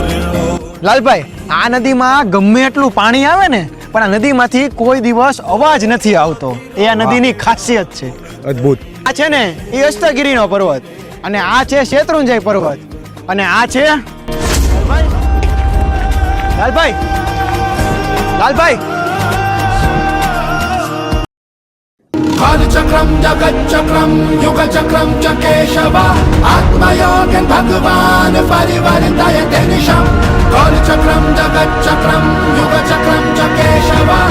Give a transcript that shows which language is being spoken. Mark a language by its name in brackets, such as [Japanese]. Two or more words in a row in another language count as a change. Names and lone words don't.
[Gujarati] લાલભાઈ, આ નદીમાં ગમે એટલું પાણી આવે ને, પણ આ નદીમાંથી કોઈ દિવસ અવાજ નથી આવતો. એ આ નદીની ખાસિયત છે. અદ્ભુત. આ છે ને એ અષ્ટગીરીનો પર્વત, અને આ છે શેત્રુંજય પર્વત, અને આ છે લાલભાઈ. [Sanskrit] कालचक्रं जगच्चक्रं युगचक्रं च केशव आत्मयोगं भगवान् परिवर्तयते निशम् कालचक्रं जगच्चक्रं युगचक्रं च केशव